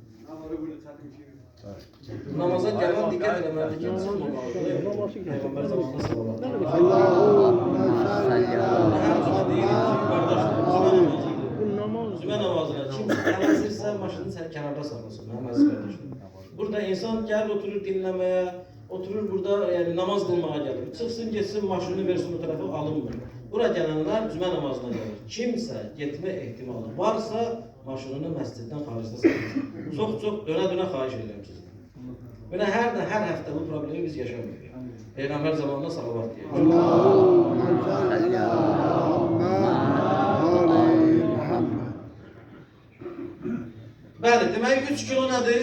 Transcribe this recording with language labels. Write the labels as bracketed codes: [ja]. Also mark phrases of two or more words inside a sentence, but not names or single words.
[az] Namaza gələn diqqət eləməlidir ki, insan olmalıdır. Peyğəmbər zamanında sallallahu [ar] Allahümme salli ala Muhammed. [az] sən maşını sən kənarda saxlasın, mənim əziz qardaşım. Burada insan gəlir oturur dinləməyə, oturur burada yani [tr] namaz kılmaya gelir. Çıksın geçsin maşını versin o tarafa alınmır. Bura gelenler cümə namazına gelir. [az] Kimsə getmə ehtimalı varsa maşınını məsciddən xaricdə saxlasın. Çox dönə xahiş edirəm sizə. Belə hər həftə bu problemi biz yaşamıyoruz. Peyğəmbər zamanında salavat deyir. Bəli, demək 3 kilo nədir?